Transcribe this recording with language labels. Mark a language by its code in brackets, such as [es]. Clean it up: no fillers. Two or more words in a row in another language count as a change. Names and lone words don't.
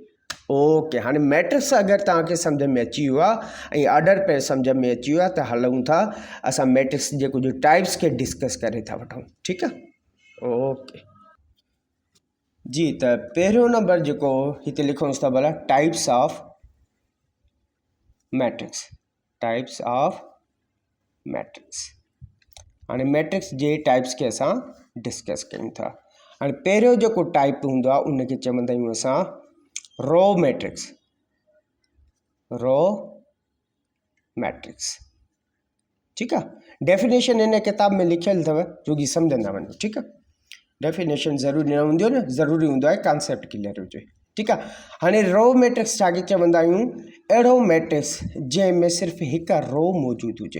[sd] ओके, हाणे मैट्रिक्स अगरि तव्हांखे सम्झ में अची वियो आहे ऐं [en] order pair [sd] सम्झ में अची वियो आहे त हलूं था असां मैट्रिक्स जे कुझु टाइप्स खे डिस्कस करे था वठूं। ठीकु आहे, ओके जी। त पहिरियों नंबर जेको हिते लिखूंसि था भला, [en] types of matrix, types of matrix. [sd] हाणे मैट्रिक्स जे टाइप्स खे असां डिस्कस कयूं था। हाणे पहिरियों जेको टाइप हूंदो आहे उनखे चवंदा आहियूं असां [en] row matrix, row matrix. [sd] ठीकु आहे, डेफिनेशन हिन किताब में लिखियलु अथव, जोगी सम्झंदा वञो। ठीकु आहे, डेफिनेशन ज़रूरी न हूंदी आहे न, ज़रूरी हूंदो आहे [en] concept clear [sd] हुजे। ठीकु आहे, हाणे रो मैट्रिक्स छाखे चवंदा आहियूं, अहिड़ो मैट्रिक्स जंहिंमें सिर्फ़ु हिकु रो मौजूदु हुजे।